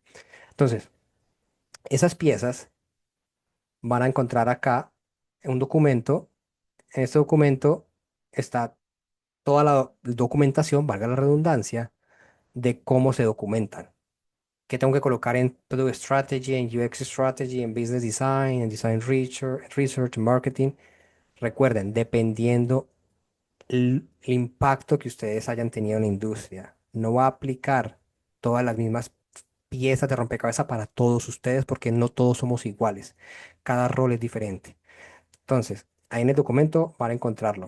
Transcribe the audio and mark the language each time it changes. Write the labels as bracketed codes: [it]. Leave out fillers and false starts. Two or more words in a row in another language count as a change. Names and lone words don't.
[es] Entonces, esas piezas van a encontrar acá un documento. En este documento está toda la documentación, valga la redundancia, de cómo se documentan. ¿Qué tengo que colocar en [en] Product Strategy, [es] en [en] UX Strategy, [es] en [en] Business Design, [es] en [en] Design Research, [es] Marketing? Recuerden, dependiendo el impacto que ustedes hayan tenido en la industria. No va a aplicar todas las mismas piezas de rompecabezas para todos ustedes porque no todos somos iguales. Cada rol es diferente. Entonces, ahí en el documento van a encontrarlo.